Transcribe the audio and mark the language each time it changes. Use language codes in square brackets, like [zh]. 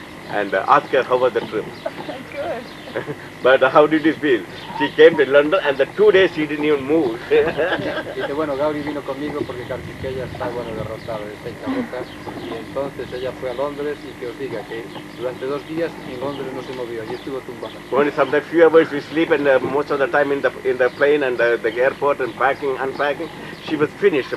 [en] And asked her how was the trip. Good. But how did you feel? She came to London and the 2 days she didn't even move. [es] Dice, bueno, Gauri vino conmigo porque Kartikeya está, bueno, derrotado, está en roja. Y entonces ella fue a Londres y que os diga que durante 2 días en Londres no se movió, allí estuvo tumbada. [en] Only sometimes few hours we sleep and most of the time in the plane and the airport and packing, unpacking. She was finished.